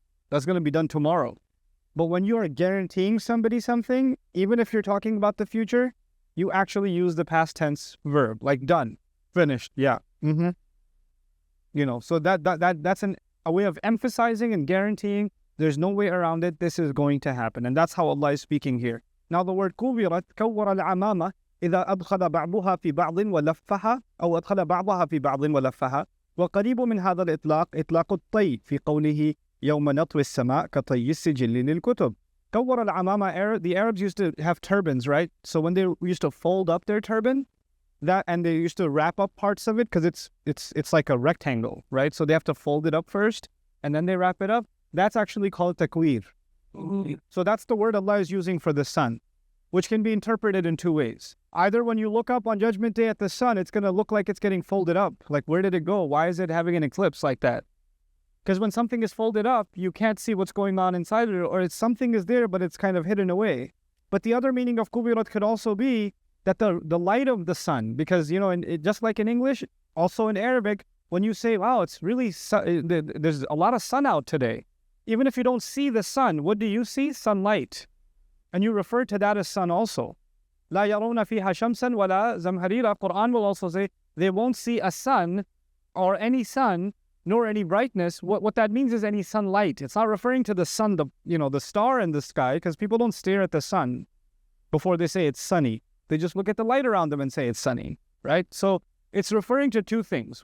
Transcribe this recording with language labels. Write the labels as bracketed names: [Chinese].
[English] That's going to be done tomorrow. But when you are guaranteeing somebody something, even if you're talking about the future, you actually use the past tense verb, like done, finished, yeah. You know, so that's a way of emphasizing and guaranteeing there's no way around it. This is going to happen. And that's how Allah is speaking here. Now the word [Arabic] كُوِّرَتْ كَوَّرَ الْعَمَامَةِ إِذَا أَدْخَلَ بَعْضُهَا فِي بَعْضٍ وَلَفَّهَا أو أدخل بعضها في بعض ولفها وقريب من هذا الإطلاق إطلاق الطي في قوله يوم نطوي السماء كطي السجل للكتب. كَوَّرَ الْعَمَامَةِ, [English] the Arabs used to have turbans, right? So when they used to fold up their turban, and they used to wrap up parts of it because it's like a rectangle, right? So they have to fold it up first and then they wrap it up. That's actually called takwir. So that's the word Allah is using for the sun, which can be interpreted in two ways. Either when you look up on Judgment Day at the sun, it's going to look like it's getting folded up. Like, where did it go? Why is it having an eclipse like that? Because when something is folded up, you can't see what's going on inside it, or something is there, but it's kind of hidden away. But the other meaning of kubirat could also be that the light of the sun, because, you know, just like in English, also in Arabic, when you say, wow, it's really, there's a lot of sun out today. Even if you don't see the sun, what do you see? Sunlight. And you refer to that as sun also. [Arabic] لا يرون فيها شمسا ولا زمهريرا. [English] Quran will also say they won't see a sun or any sun nor any brightness. What that means is any sunlight. It's not referring to the sun, the star in the sky, because people don't stare at the sun before they say it's sunny. They just look at the light around them and say it's sunny, right? So it's referring to two things.